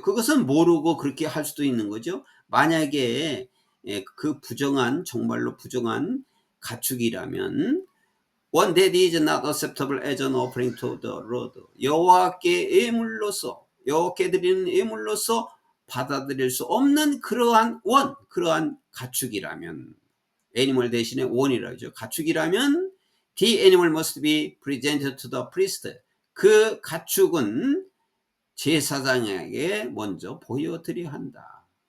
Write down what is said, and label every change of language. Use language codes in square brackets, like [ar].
[ko] 그것은 모르고 그렇게 할 수도 있는 거죠. 만약에 그 부정한, 정말로 부정한 가축이라면 [en] one that is not acceptable as an offering to the Lord, [ko] 여호와께 예물로서, 여호와께 드리는 예물로서 받아들일 수 없는 그러한 그러한 가축이라면, 애니멀 대신에 원이라고 하죠. 가축이라면 [en] the animal must be presented to the priest. [ko] 그 가축은 제사장에게 먼저 보여드려야 한다.